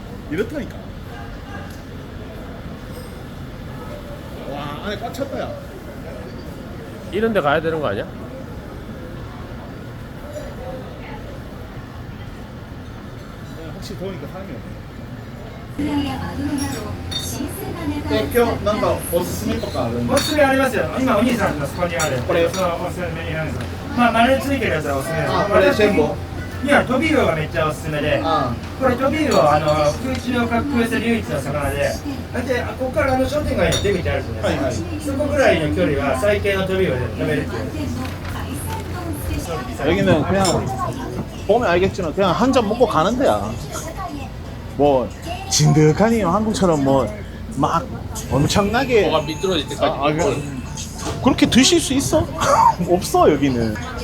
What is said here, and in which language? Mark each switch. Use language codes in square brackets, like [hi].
[ko] 이렇다니까. 와, 안에 꽉 찼다, 야. 이런 데 가야 되는 거 아니야? 혹시 더우니까 사람이 없네. [ja] 今日なんかおすすめとかあるんですか？おすすめありますよ。今お兄さんのそこにある。これそのおすすめになるんです。まあ丸についてるやつはおすすめです。これ全部。いやトビウオがめっちゃおすすめで。これトビウオ空中を滑空する唯一の魚で。だってここから商店街の出口あるじゃないですか。そこぐらいの距離は最低のトビウオで食べるっていう。 [ko] 여기는 그냥 보면 알겠지만 그냥 한 잔 먹고 가는 데야. 뭐 진득하니 한국처럼 뭐 막 엄청나게 뭐가 미끄러질 때까지. 그렇게 드실 수 있어? 없어 여기는.